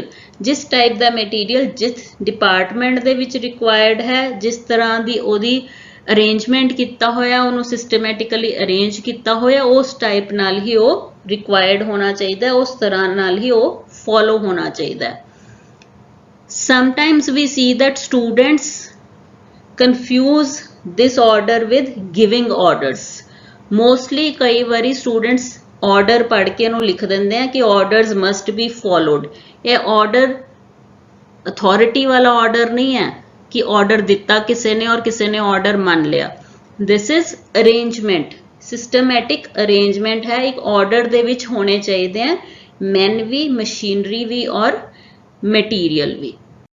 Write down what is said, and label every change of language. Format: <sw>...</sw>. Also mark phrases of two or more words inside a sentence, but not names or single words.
<pa>ਜਿਸ ਟਾਈਪ ਦਾ ਮਟੀਰੀਅਲ ਜਿਸ ਡਿਪਾਰਟਮੈਂਟ ਦੇ ਵਿੱਚ ਰਿਕੁਆਇਰਡ ਹੈ, ਜਿਸ ਤਰ੍ਹਾਂ ਦੀ ਉਹਦੀ ਅਰੇਂਜਮੈਂਟ ਕੀਤਾ ਹੋਇਆ, ਉਹਨੂੰ</pa> <en>systematically arrange</en> <pa>ਕੀਤਾ ਹੋਇਆ, ਉਸ ਟਾਈਪ ਨਾਲ ਹੀ ਉਹ ਰਿਕੁਆਇਰਡ ਹੋਣਾ ਚਾਹੀਦਾ, ਉਸ ਤਰ੍ਹਾਂ ਨਾਲ ਹੀ ਉਹ ਫੋਲੋ ਹੋਣਾ ਚਾਹੀਦਾ।</pa> <en>Sometimes we see that students confuse this order with giving orders.</en> <pa>Mostly ਕਈ ਵਾਰੀ students order ਪੜ੍ਹ ਕੇ ਉਹਨੂੰ ਲਿਖ ਦਿੰਦੇ ਆ ਕਿ</pa> <en>orders must be followed.</en> <pa>ਇਹ</pa> <en>order authority</en> <pa>ਵਾਲਾ order ਨਹੀਂ ਹੈ ਕਿ order ਦਿੱਤਾ ਕਿਸੇ ਨੇ ਔਰ ਕਿਸੇ ਨੇ order ਮੰਨ ਲਿਆ।</pa> <en>This is arrangement, systematic arrangement ਹੈ।</en> <pa>ਇੱਕ order ਦੇ ਵਿੱਚ ਹੋਣੇ ਚਾਹੀਦੇ ਆ men ਵੀ, machinery ਵੀ ਔਰ material ਵੀ।</pa>